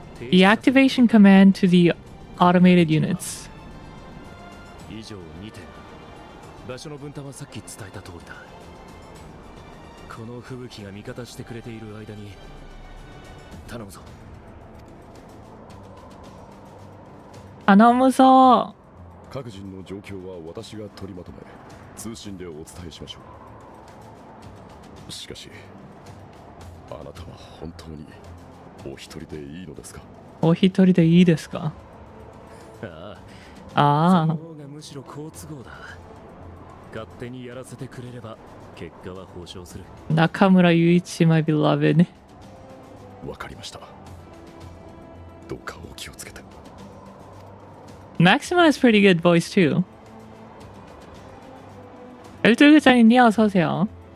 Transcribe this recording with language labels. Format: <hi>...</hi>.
<en>The activation command to the automated units.</en> <ja>以上2点。場所の分担はさっき伝えた通りだ。この吹雪が味方してくれている間に頼むぞ。頼むぞ。各人の状況は私が取りまとめ通信でお伝えしましょう。しかしあなたは本当にお一人でいいのですか？お一人でいいですか？あああ。その方がむしろ好都合だ。勝手にやらせてくれれば結果は保証する。</ja> <en>中村雄一 my beloved。</en> <ja>わかりました。どうかお気をつけて。</ja> <en>Maxima has pretty good voice too. 12글자님 니 어서 오세요.</en>